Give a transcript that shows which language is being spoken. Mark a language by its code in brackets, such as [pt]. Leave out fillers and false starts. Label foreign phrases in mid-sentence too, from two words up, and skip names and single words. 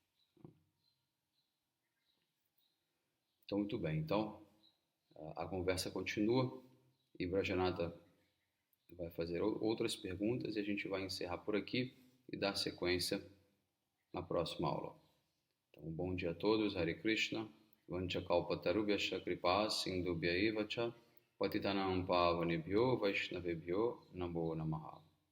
[pt] Então, muito bem. Então, a conversa continua e Brajanata vai fazer outras perguntas e a gente vai encerrar por aqui e dar sequência na próxima aula. Então, bom dia a todos. [sa] हरे कृष्ण. वाञ्छाकल्पतरुभ्यश्च कृपा सिन्धुभ्य एव च पतितानां पावनेभ्यो वैष्णवेभ्यो नमो नमः.